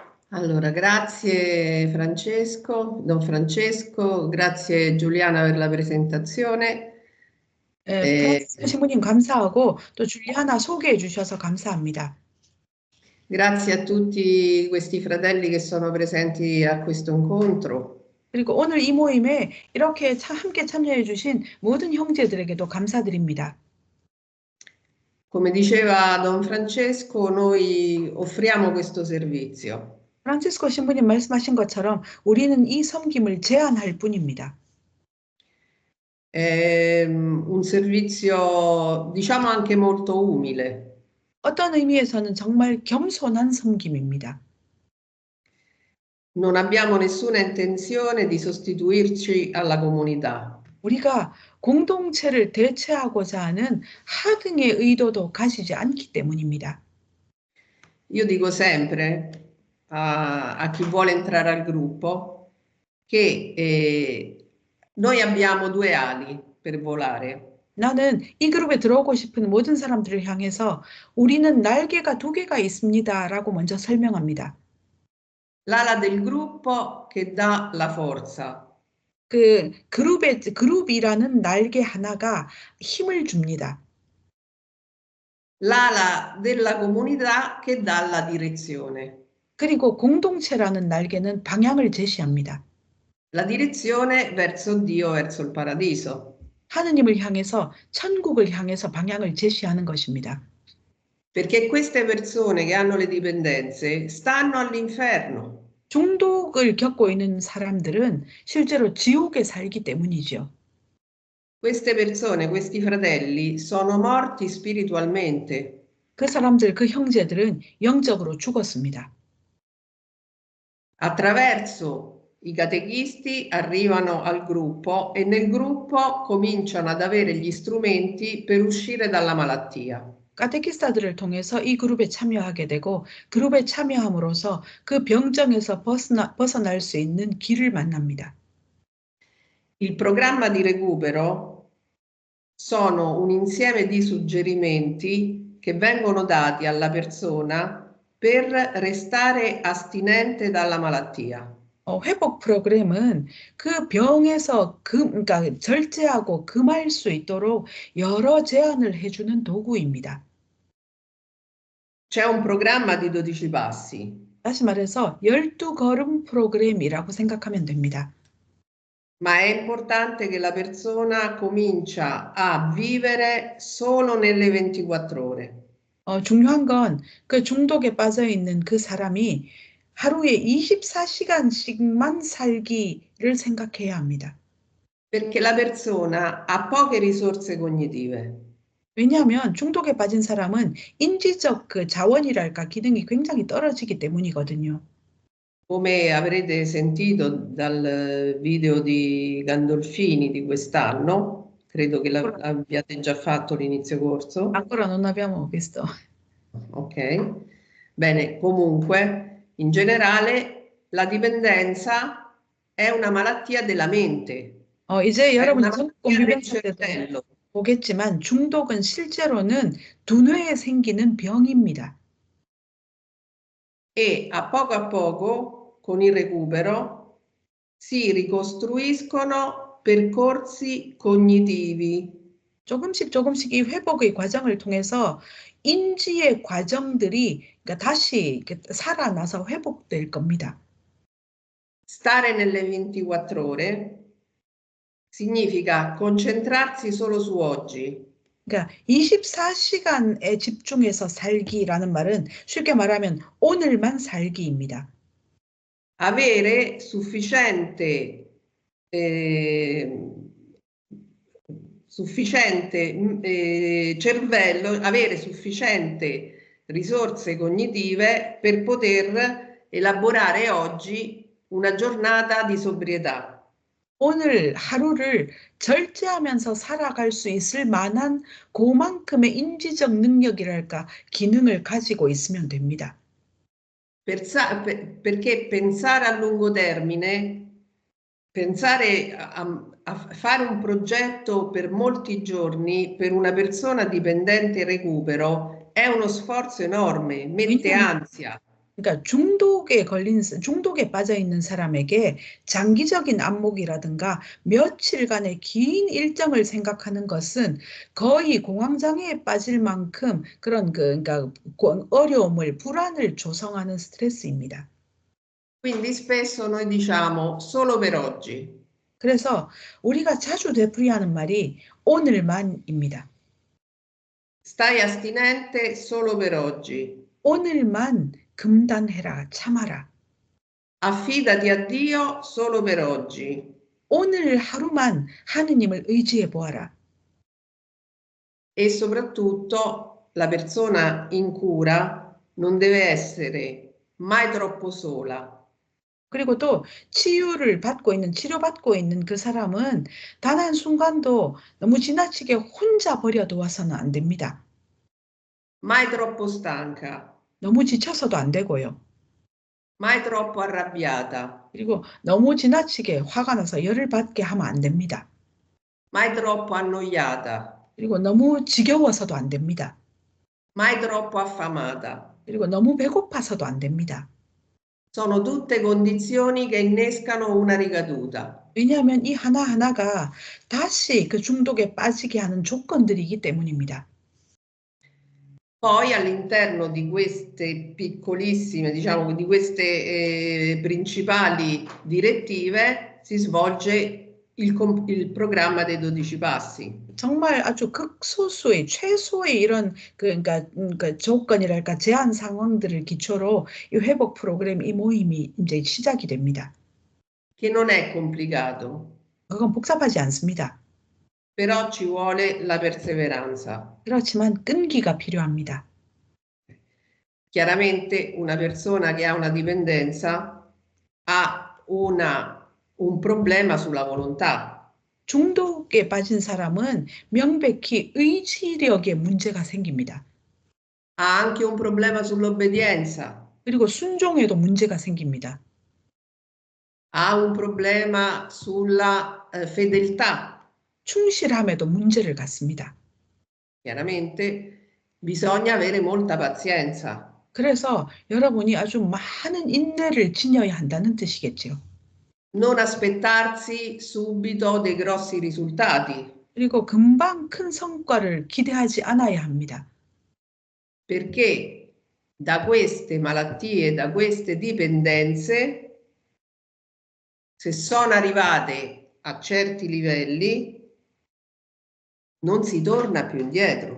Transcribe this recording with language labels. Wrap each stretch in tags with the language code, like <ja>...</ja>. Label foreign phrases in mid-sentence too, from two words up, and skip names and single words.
<it>Allora, grazie Francesco, Don Francesco, grazie Giuliana per la presentazione. Eh,</it> <ko>프란치스코 신부님 감사하고 또 줄리아나 소개해 주셔서 감사합니다.</ko> <it>grazie a tutti questi fratelli che sono presenti a questo incontro.</it> <ko>그리고 오늘 이 모임에 이렇게 함께 참여해 주신 모든 형제들에게도 감사드립니다.</ko> <it>Come diceva Don Francesco, noi offriamo questo servizio.</it> <ko>프란치스코 신부님 말씀하신 것처럼 우리는 이 섬김을 제안할 뿐입니다.</ko> <it>È un servizio, diciamo, anche molto umile.</it> <ko>어떤 의미에서는 정말 겸손한 섬김입니다.</ko> <it>Non abbiamo nessuna intenzione di sostituirci alla comunità.</it> <ko>우리가 공동체를 대체하고자 하는 하등의 의도도 가지지 않기 때문입니다.</ko> <it>Io dico sempre a chi vuole entrare al gruppo che noi abbiamo due ali per volare.</it> <ko>나는 이 그룹에 들어오고 싶은 모든 사람들을 향해서 우리는 날개가 두 개가 있습니다라고 먼저 설명합니다.</ko> <it>L'ala del gruppo che dà la forza.</it> <ko>그룹이라는 날개 하나가 힘을 줍니다.</ko> <it>L'ala della comunità che dà la direzione.</it> <ko>그리고 공동체라는 날개는 방향을 제시합니다.</ko> <it>La direzione verso Dio, verso il paradiso.</it> <ko>하느님을 향해서 천국을 향해서 방향을 제시하는 것입니다.</ko> <it>Perché queste persone che hanno le dipendenze stanno all'inferno.</it> <ko>중독을 겪고 있는 사람들은 실제로 지옥에 살기 때문이죠.</ko> <it>Queste persone, questi fratelli, sono morti spiritualmente.</it> <ko>그 사람들, 그 형제들은 영적으로 죽었습니다.</ko> <it>Attraverso i catechisti arrivano al gruppo e nel gruppo cominciano ad avere gli strumenti per uscire dalla malattia.</it> <ko>카테키스타들을 통해서 이 그룹에 참여하게 되고 그룹에 참여함으로써 그 병정에서 벗어날 수 있는 길을 만납니다.</ko> <it>Il programma di recupero sono un insieme di suggerimenti che vengono dati alla persona per restare astinente dalla malattia.</it> <ko>회복 프로그램은 그 병에서 그러니까 절제하고 금할 수 있도록 여러 제안을 해주는 도구입니다.</ko> <it>C'è un programma di 12 passi.</it> <ko>다시 말해서 12걸음 프로그램이라고 생각하면 됩니다.</ko> <it>Ma è importante che la persona comincia a vivere solo nelle 24 ore.</it> <ko>중요한 건 그 중독에 빠져 있는 그 사람이 하루에 24시간씩만 살기를 생각해야 합니다.</ko> <it>Perché la persona ha poche risorse cognitive.</it> <ko>왜냐하면 중독에 빠진 사람은 인지적 그 자원이랄까 기능이 굉장히 떨어지기 때문이거든요.</ko> <it>Come avrete sentito dal video di Gandolfini di quest'anno, credo che l'abbiate già fatto l'inizio corso. Ancora non abbiamo visto. Ok, bene, comunque, in generale, la dipendenza è una malattia della mente.</it> <ko>이제</ko> <it>è</it> <ko>여러분이</ko> <it>una</it> <ko>중독</ko> <it>malattia del</it> <ko>비변사 때도</ko> <it>cervello.</it> <ko>보겠지만 중독은 실제로는 두뇌에 생기는 병입니다.</ko> <it>E a poco, con il recupero, si ricostruiscono percorsi cognitivi.</it> <ko>조금씩 이 회복의 과정을 통해서 인지의 과정들이 그러니까 다시 살아나서 회복될 겁니다.</ko> <it>Stare nelle 24 ore significa concentrarsi solo su oggi.</it> <ko>그러니까 24시간에 집중해서 살기라는 말은 쉽게 말하면 오늘만 살기입니다.</ko> <it>Avere sufficiente cervello, avere sufficiente risorse cognitive per poter elaborare oggi una giornata di sobrietà.</it> <ko>오늘 하루를 절제하면서 살아갈 수 있을 만한 그만큼의 인지적 능력이랄까 기능을 가지고 있으면 됩니다.</ko> <it>Perché pensare a lungo termine, pensare a fare un progetto per molti giorni per una persona dipendente in recupero è uno sforzo enorme, mette ansia.</it> <ko>그러니까 중독에 빠져 있는 사람에게 장기적인 안목이라든가 며칠간의 긴 일정을 생각하는 것은 거의 공황장애에 빠질 만큼 그런 그러니까 어려움을, 불안을 조성하는 스트레스입니다.</ko> <it>Quindi spesso noi diciamo solo per oggi.</it> <ko>그래서 우리가 자주 되풀이하는 말이 오늘만입니다.</ko> <it>Stai astinente solo per oggi.</it> <ko>오늘만 금단해라, 참아라.</ko> <it>Affidati a Dio solo per oggi.</it> <ko>오늘 하루만 하느님을 의지해 보아라.</ko> <it>E soprattutto la persona in cura non deve essere mai troppo sola.</it> <ko>그리고 또 치료받고 있는 그 사람은 단 한순간도 너무 지나치게 혼자 버려두어서는 안 됩니다.</ko> <it>Mai troppo stanca,</it> <ko>너무 지쳐서도 안 되고요.</ko> <it>mai troppo arrabbiata,</it> <ko>그리고 너무 지나치게 화가 나서 열을 받게 하면 안 됩니다.</ko> <it>mai troppo annoiata,</it> <ko>그리고 너무 지겨워서도 안 됩니다.</ko> <it>mai troppo affamata.</it> <ko>그리고 너무 배고파서도 안 됩니다.</ko> <it>Sono tutte condizioni che innescano una ricaduta.</it> <ko>왜냐하면 이 하나하나가 다시 그 중독에 빠지게 하는 조건들이기 때문입니다.</ko> <it>Poi all'interno di queste piccolissime, diciamo, di queste principali direttive si svolge il programma dei 12 passi.</it> <ko>정말 아주 극소수의 최소의 이런 그러니까 조건이랄까 제한 상황들을 기초로 이 회복 프로그램 이 모임이 이제 시작이 됩니다.</ko> <it>Che non è complicato,</it> <ko>그건 복잡하지 않습니다.</ko> <it>però ci vuole la perseveranza.</it> <ko>그렇지만 끈기가 필요합니다.</ko> <it>Chiaramente una persona che ha una dipendenza ha un problema sulla volontà.</it> <ko>중독에 빠진 사람은 명백히 의지력에 문제가 생깁니다.</ko> <it>Ha anche un problema sull'obbedienza,</it> <ko>그리고 순종에도 문제가 생깁니다.</ko> <it>ha un problema sulla fedeltà.</it> <ko>충실함에도 문제를 갖습니다.</ko> <it>Chiaramente bisogna avere molta pazienza.</it> <ko>그래서 여러분이 아주 많은 인내를 지녀야 한다는 뜻이겠죠.</ko> <it>Non aspettarsi subito dei grossi risultati,</it> <ko>그리고 금방 큰 성과를 기대하지 않아야 합니다.</ko> <it>perché da queste malattie, da queste dipendenze, se sono arrivate a certi livelli, non si torna più indietro.</it>